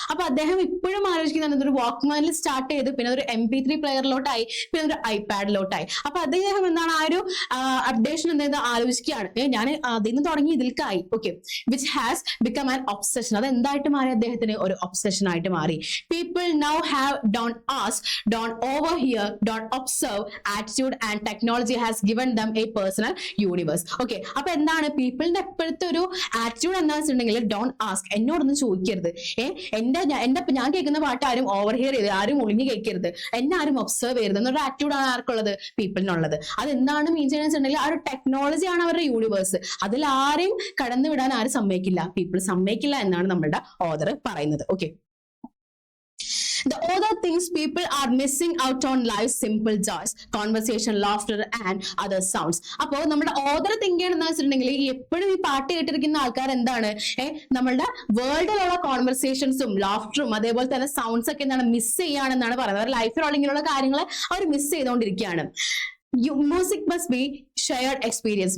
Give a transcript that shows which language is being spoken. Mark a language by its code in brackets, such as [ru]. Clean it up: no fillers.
[ml] അപ്പൊ അദ്ദേഹം ഇപ്പോഴും ആലോചിക്കുന്നത് ഒരു വാക്ക്മാനിൽ സ്റ്റാർട്ട് ചെയ്ത് പിന്നെ ഒരു MP3 പ്ലെയറിലോട്ടായി, പിന്നെ ഒരു ഐപാഡിലോട്ടായി. അപ്പൊ അദ്ദേഹം ആ ഒരു അപ്ഡേഷൻ ആലോചിക്കുകയാണ്, ഞാൻ അതിൽ നിന്ന് തുടങ്ങി ഇതിൽക്കായി. Okay, [en] Which has become an obsession. [ml] അത് എന്തായിട്ട് മാറി, അദ്ദേഹത്തിന് ഒരു ഒബ്സഷൻ ആയിട്ട് മാറി. [en] People now have don't ask, don't overhear, don't observe attitude, and technology has given them a personal universe. [ml] Okay, അപ്പൊ പീപ്പിളിന്റെ എപ്പോഴത്തെ ഒരു ആറ്റിറ്റ്യൂഡ് എന്താണെന്ന് വെച്ചിട്ടുണ്ടെങ്കിൽ, ഡോണ്ട് ആസ്ക്, എന്നോടൊന്നും ചോദിക്കരുത്, ഞാൻ കേൾക്കുന്ന പാട്ട് ആരും ഓവർഹിയർ ചെയ്ത്, ആരും ഒളിഞ്ഞു കേൾക്കരുത്, എന്നെ ആരും ഒബ്സർവ് ചെയ്യരുത് എന്നൊരു ആറ്റിറ്റ്യൂഡാണ് ആർക്കുള്ളത്, പീപ്പിളിനുള്ളത്. അതെന്താണ് മീൻ ചെയ്യുന്നത് വെച്ചിട്ടുണ്ടെങ്കിൽ, ആ ഒരു ടെക്നോളജിയാണ് അവരുടെ യൂണിവേഴ്സ്, അതിൽ ആരെയും കടന്നു വിടാൻ ആരും സമ്മതിക്കില്ല, പീപ്പിൾ സമ്മതിക്കില്ല എന്നാണ് നമ്മുടെ ഓതർ പറയുന്നത്. [en] Okay, the other things people are missing out on life's simple joys, conversation, laughter and other sounds. [ml] അപ്പോൾ നമ്മുടെ ഓതർ തിങ്ക് ചെയ്യണമെന്ന് വെച്ചിട്ടുണ്ടെങ്കിൽ, എപ്പോഴും ഈ പാട്ട് കേട്ടിരിക്കുന്ന ആൾക്കാർ നമ്മളുടെ വേൾഡിലുള്ള കോൺവെർസേഷൻസും ലാഫ്റ്ററും അതേപോലെ തന്നെ സൗണ്ട്സ് ഒക്കെ മിസ് ചെയ്യാണെന്നാണ് പറയുന്നത്. അവരുടെ ലൈഫിലുള്ള ഇങ്ങനെയുള്ള കാര്യങ്ങൾ അവർ മിസ് ചെയ്തുകൊണ്ടിരിക്കുകയാണ്. [en] Music must be shared experience.